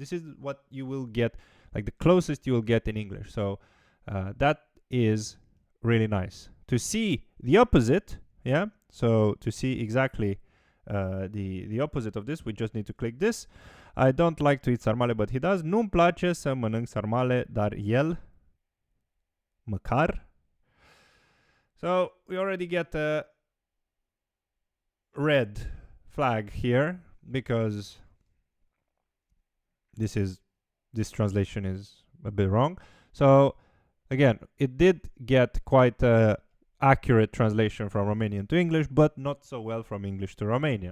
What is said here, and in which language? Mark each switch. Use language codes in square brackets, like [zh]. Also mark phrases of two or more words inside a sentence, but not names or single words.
[en] This is what you will get, like the closest you will get in English. So that is really nice. To see the opposite, yeah, so to see exactly the opposite of this, we just need to click this. I don't like to eat sarmale, but he does. [ro] Nu-mi place să mănânc sarmale, dar el măcar. [en] So we already get a red flag here because this translation is a bit wrong. So again, it did get quite a accurate translation from Romanian to English, but not so well from English to Romanian.